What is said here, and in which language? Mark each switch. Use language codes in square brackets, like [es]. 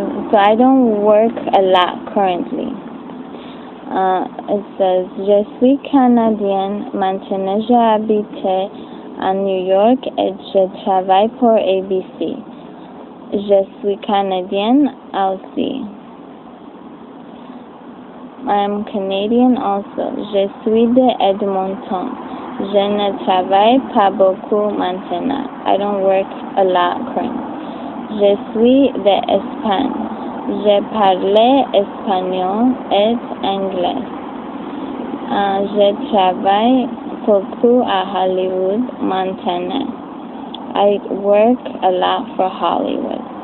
[en] So I don't work a lot currently. It says, [fr] je suis canadienne, maintenant j'habite à New York et je travaille pour ABC. Je suis canadienne aussi. [en] I'm Canadian also. [fr] Je suis de Edmonton. Je ne travaille pas beaucoup maintenant. [en] I don't work a lot currently. [fr] Je suis d'Espagne. Je parle espagnol et anglais. Je travaille Koku at Hollywood, Montana. [en] I work a lot for Hollywood.